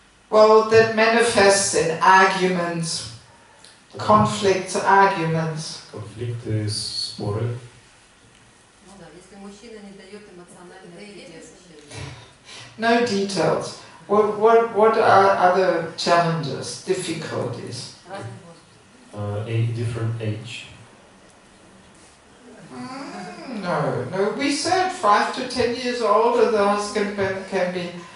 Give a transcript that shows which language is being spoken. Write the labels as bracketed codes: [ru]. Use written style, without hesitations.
[en] Well, that manifests in arguments, conflicts, arguments. [ru] Конфликты, споры. Ну да, если мужчина не дает эмоциональной поддержки. [en] No details. What are other challenges, difficulties? A different age. No. We said 5 to 10 years older the husband can be.